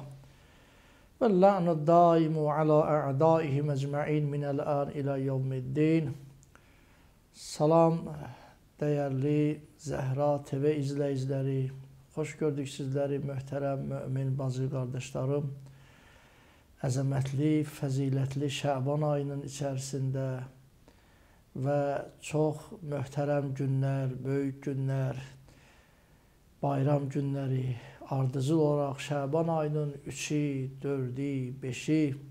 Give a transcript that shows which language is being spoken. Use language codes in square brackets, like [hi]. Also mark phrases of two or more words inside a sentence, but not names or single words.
[ar] واللعن الدائم على أعدائهم أجمعين من الآن إلى يوم الدين. [tr] Salam değerli Zehra TV izleyicileri. Hoş gördük sizleri [az] möhtərəm mümin [tr] bazı kardeşlerim. [az] Əzəmətli, fəzilətli Şaban ayının içərisində və çox möhtərəm günlər, böyük günlər, bayram günləri, ardıcıl olaraq Şaban ayının 3-i, 4-i, 5-i,